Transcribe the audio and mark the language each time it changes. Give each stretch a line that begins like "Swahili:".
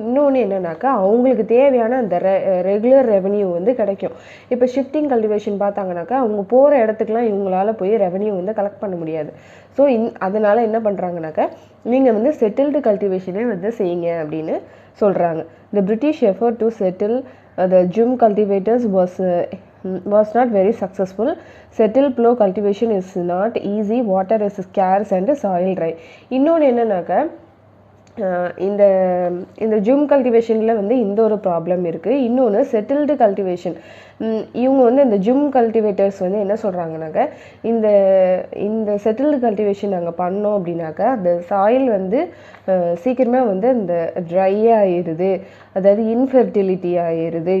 Tamil: இன்னொன்று என்னன்னாக்கா அவங்களுக்கு தேவையான அந்த ரெகுலர் ரெவன்யூ வந்து கிடைக்கும். இப்போ ஷிஃப்டிங் கல்டிவேஷன் பார்த்தாங்கனாக்கா அவங்க போகிற இடத்துக்குலாம் இவங்களால போய் ரெவன்யூ வந்து கலெக்ட் பண்ண முடியாது. ஸோ அதனால் என்ன பண்ணுறாங்கனாக்கா, நீங்கள் வந்து செட்டில்டு கல்டிவேஷனே வந்து செய்யுங்க அப்படின்னு சொல்கிறாங்க.
English: The British effort to settle the Jum cultivators was not very successful. Settle plough cultivation is not easy, water is scarce and soil dry.
Tamil: இன்னொன்று என்னன்னாக்கா, இந்த ஜூம் கல்டிவேஷனில் வந்து இந்த ஒரு ப்ராப்ளம் இருக்குது. இன்னொன்று செட்டில்டு கல்டிவேஷன், இவங்க வந்து இந்த ஜூம் கல்டிவேட்டர்ஸ் வந்து என்ன சொல்கிறாங்கனாக்கா, இந்த செட்டில்டு கல்டிவேஷன் நாங்கள் பண்ணோம் அப்படின்னாக்கா அந்த சாயில் வந்து சீக்கிரமாக வந்து இந்த ட்ரை ஆகிடுது, அதாவது இன்ஃபெர்டிலிட்டி ஆகிடுது.